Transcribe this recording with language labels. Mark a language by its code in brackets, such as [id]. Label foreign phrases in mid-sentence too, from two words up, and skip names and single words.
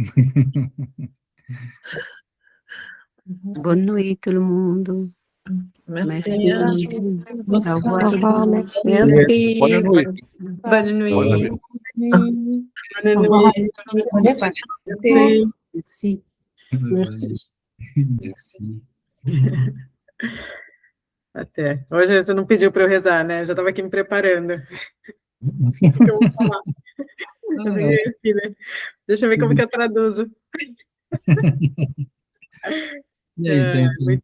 [fr] Bonne nuit tout le monde. Merci. Merci. Bonsoir. Au revoir. Au revoir, merci. Merci. Bonne nuit. Bonne nuit. Bonne nuit. Bonne nuit. Merci. Merci. Merci. Merci. [pt] Até. Hoje você não pediu para eu rezar, né? Eu já estava aqui me preparando. O que eu vou falar? Eu peguei aqui, né? Deixa eu ver como que eu traduzo. E aí, Muito